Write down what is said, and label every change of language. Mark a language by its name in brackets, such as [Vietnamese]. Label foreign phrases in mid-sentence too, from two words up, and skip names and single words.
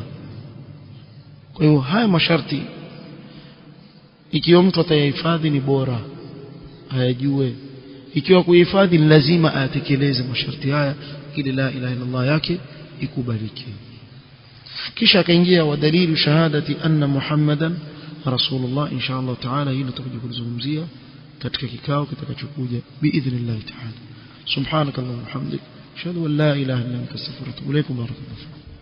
[Swahili] Kwa hiyo haya masharti ikiwa mtu atayahifadhi ni bora ayajue, ikiwa kuhifadhi lazima atekeleze masharti haya ili [Arabic] لا إله إلا الله [Swahili] yake ikubaliki. Kisha akaingia [Arabic] ودليل شهادة أن محمدا رسول الله. إن شاء الله تعالى [Swahili] hili tutakuja kulizungumzia katika kikao kitakachokuja [Arabic] بإذن الله تعالى. سبحانك اللهم وبحمدك أشهد أن لا إله إلا أنت أستغفرك وأتوب إليك. Barakallahu.